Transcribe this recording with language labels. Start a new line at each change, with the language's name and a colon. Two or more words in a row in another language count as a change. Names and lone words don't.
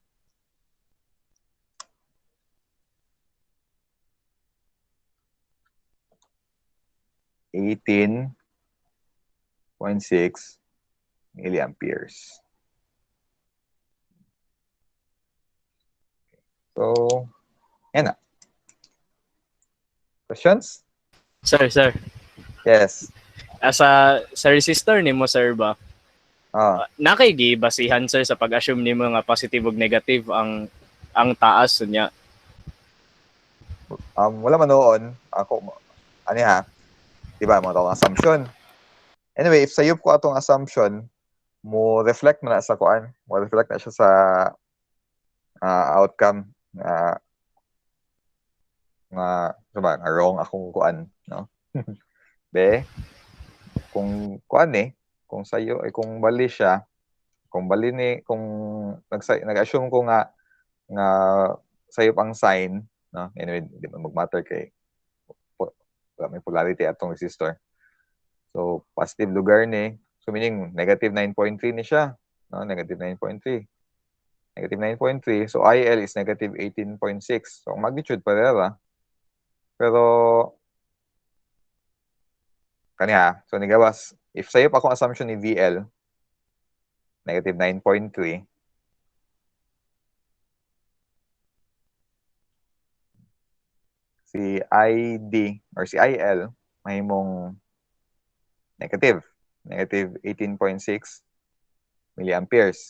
English: .6 milliamperes.
Cebuano: So, yan na.
English: Questions?
Cebuano: Sir.
English: Yes.
Cebuano: Sa resistor nimo sir ba? Nakay gibasihan sir sa pag-assume nimo nga positive ug negative ang taas niya. Wala man noon ako diba mo tawag assumption. Anyway, if sayop ko atong assumption, mo reflect na sa kuan, mo reflect na siya sa outcome nga wrong akong kuan, no? Be, kung kuan kung sayo kung bali siya, kung nag-assume ko nga sayop ang sign, no? Anyway, di man mag-matter kay may polarity atong resistor. So, positive lugar ni. So, meaning, negative 9.3 ni siya. No?
English: Negative 9.3. Negative 9.3. So, IL is negative 18.6. So,
Cebuano: ang magnitude parera. Pero, kaniya. So, nigawas. If sa'yo pa akong assumption ni VL, negative 9.3. Si ID or si IL, mahimong
English: negative 18.6 milliamperes.